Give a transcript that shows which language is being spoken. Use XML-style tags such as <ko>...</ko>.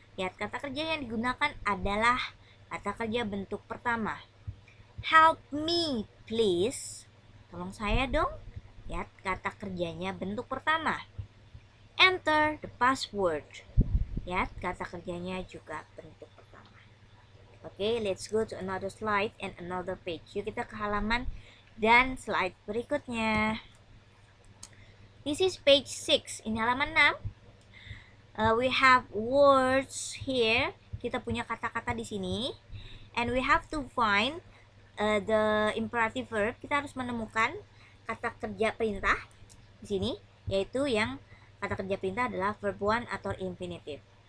<id>Lihat, kata kerja yang digunakan adalah kata kerja bentuk pertama.</id> <en>Help me please.</en> <id>Tolong saya dong. Lihat kata kerjanya bentuk pertama.</id> <en>Enter the password.</en> <id>Lihat kata kerjanya juga bentuk pertama.</id> <en>Oke, let's go to another slide and another page.</en> <id>Yuk kita ke halaman dan slide berikutnya.</id> <en>This is page 6.</en> <id>Ini halaman 6.</id> <en>We have words here.</en> <id>Kita punya kata-kata di sini.</id> <en>And we have to find the imperative verb.</en> <id>Kita harus menemukan kata kerja perintah di sini, yaitu yang kata kerja perintah adalah verb 1 atau infinitive.</id>